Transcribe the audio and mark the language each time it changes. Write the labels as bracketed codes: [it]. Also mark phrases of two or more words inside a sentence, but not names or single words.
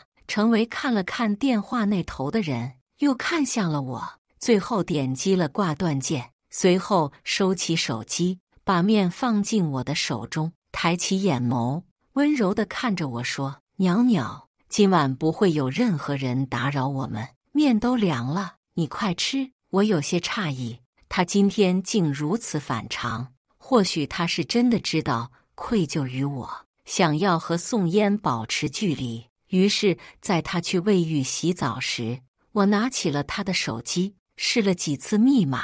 [zh] 程維看了看電話那頭的人，又看向了我，最後點擊了掛斷鍵，隨後收起手機，把麵放進我的手中，抬起眼眸，溫柔地看着我說：“裊裊，今晚不會有任何人打擾我們，麵都涼了，你快吃。” 我有些詫異，他今天竟如此反常。或許他是真的知道愧疚於我，想要和宋嫣保持距離。於是在他去衛浴洗澡時，我拿起了他的手機，試了幾次密碼。